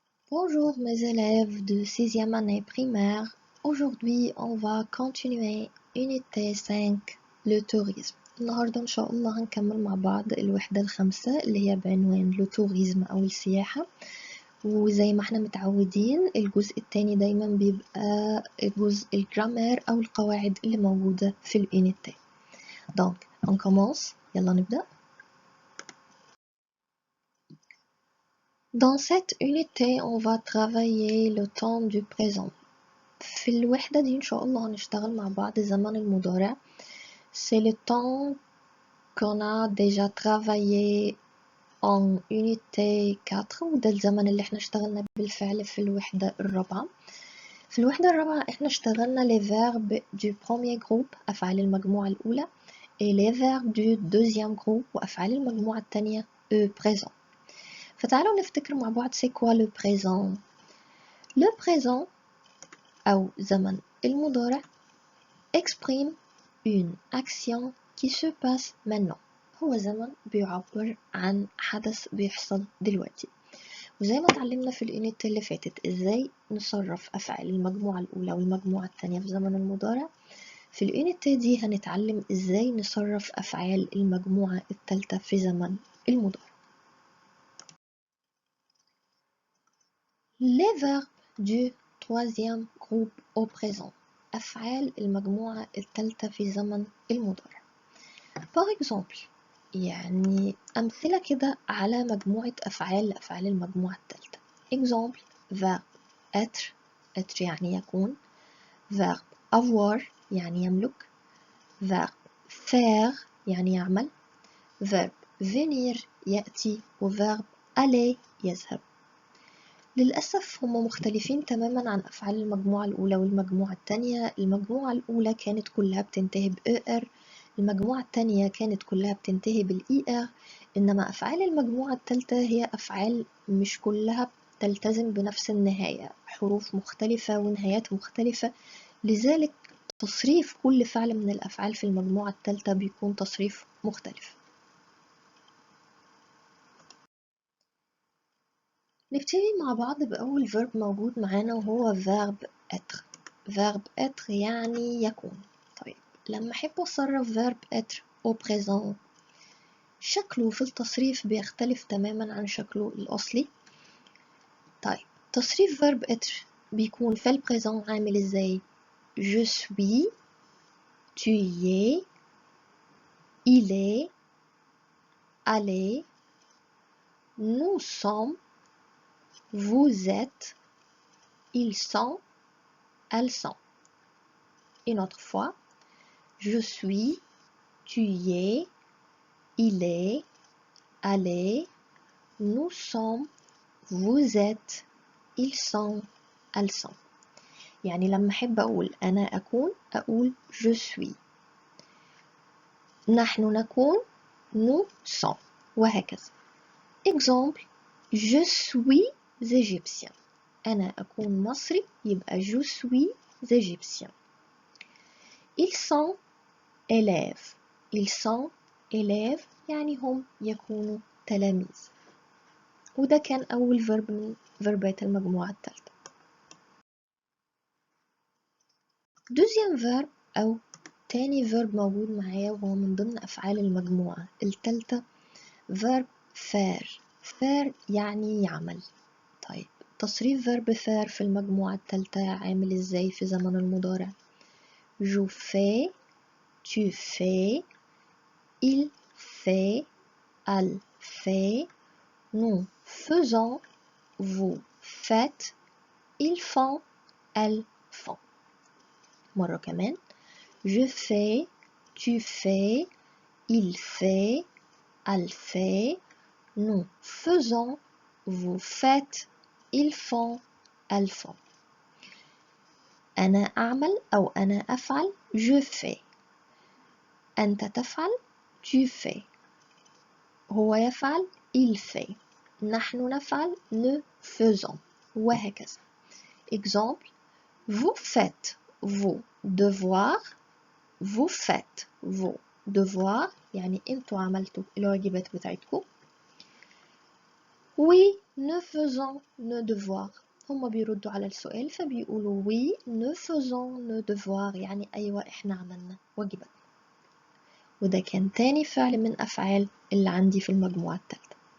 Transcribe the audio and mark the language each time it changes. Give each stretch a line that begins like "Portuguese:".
French: Bonjour mes élèves de 6e année primaire. Aujourd'hui, on va continuer unité 5 le tourisme.
Arabic: النهاردة إن شاء الله هنكمل مع بعض الوحدة الخامسة اللي هي بعنوان لو tourisme أو السياحة. وزي ما احنا متعودين الجزء التاني دايما بيبقى جزء الجرامير أو القواعد اللي موجودة في الunité.
French: Donc, on commence.
Arabic: يلا نبدأ.
French: Dans cette unité, on va travailler le temps du présent.
Arabic: في الوحدة دي إن شاء الله هنشتغل مع بعض الزمن المضارع.
French: C'est le temps qu'on a déjà travaillé en unité 4
Arabic: وده الزمن اللي احنا اشتغلنا بالفعل في الوحدة الرابعة. في الوحدة الرابعة احنا اشتغلنا
French: les verbes du premier groupe
Arabic: أفعال المجموعة الأولى
French: et les verbes du deuxième groupe
Arabic: وأفعال المجموعة الثانية
French: présent.
Arabic: فتعالوا نفتكر مع بعض
French: c'est quoi le présent. Le présent
Arabic: أو زمن المضارع
French: exprime une action qui se passe maintenant.
Arabic: هو زمن بيعبر عن حدث بيحصل دلوقتي. وزي ما اتعلمنا في اليونت اللي فاتت ازاي نصرف أفعال المجموعة الأولى والمجموعة الثانية في زمن المضارع، في اليونت دي هنتعلم ازاي نصرف أفعال المجموعة الثالثة في زمن المضارع.
French: Les verbes du troisième groupe au présent.
Arabic: أفعال المجموعة الثالثة في زمن المضارع.
French: Par exemple
Arabic: يعني أمثلة كده على مجموعة أفعال المجموعة الثالثة.
French: Exemple verbe être être
Arabic: يعني يكون.
French: verbe avoir
Arabic: يعني يملك.
French: verbe faire
Arabic: يعني يعمل.
French: verbe venir يأتي. و verbe aller يذهب.
Arabic: للأسف هم مختلفين تماما عن أفعال المجموعة الأولى والمجموعة الثانية. المجموعة الأولى كانت كلها بتنتهي بER، المجموعة الثانية كانت كلها بتنتهي بالER، إنما أفعال المجموعة الثالثة هي أفعال مش كلها بتلتزم بنفس النهاية، حروف مختلفة ونهايات مختلفة، لذلك تصريف كل فعل من الأفعال في المجموعة الثالثة بيكون تصريف مختلف. نبتدي مع بعض بأول verb موجود معانا وهو verbe être.
French: verbe être
Arabic: يعني يكون. طيب لما أحب أصرف verbe être au présent شكله في التصريف بيختلف تماما عن شكله الأصلي. طيب تصريف
French: verbe être
Arabic: بيكون في البريزون عامل ازاي؟
French: je suis, tu y es, il est, elle est, nous sommes, vous êtes, ils sont, elles sont. Une autre fois, je suis, tu y es, il est, elle est, nous sommes, vous êtes, ils sont, elles sont.
Arabic: يعني لما أحب أقول أنا أكون أقول
French: je suis.
Arabic: نحن نكون
French: nous sommes.
Arabic: وهكذا.
French: Exemple je suis égyptien.
Arabic: أنا أكون مصري يبقى
French: je suis égyptien. Ils sont élèves. Ils sont élèves
Arabic: يعني هم يكونوا تلاميذ. وده كان أول verb من فيربات المجموعة الثالثة. deuxième verb أو تاني verb موجود معايا وهو من ضمن أفعال المجموعة الثالثة verb faire. faire يعني يعمل. طيب تصريف
French: verb faire
Arabic: في المجموعة الثالثة عامل ازاي في زمن المضارع؟
French: je fais, tu fais, il fait, elle fait, nous faisons, vous faites, ils font, elles font. مرة كمان je fais, tu fais, il fait, elle fait, nous faisons, vous faites, ils font, elles font.
Arabic: أنا أعمل أو أنا أفعل
French: je fais.
Arabic: أنت تفعل
French: tu fais.
Arabic: هو يفعل
French: il fait.
Arabic: نحن نفعل
French: nous faisons.
Arabic: وهكذا.
French: Exemple vous faites vos devoirs. vous faites vos devoirs
Arabic: يعني انتوا عملتوا الواجبات بتاعتكم.
French: Oui, nous faisons nos devoirs.
Arabic: هما بيردوا على السؤال فبيقولوا
French: oui, nous faisons nos devoirs
Arabic: يعني أيوة إحنا عملنا واجبات. وده كان تاني فعل من أفعال اللي عندي في المجموعة التالتة.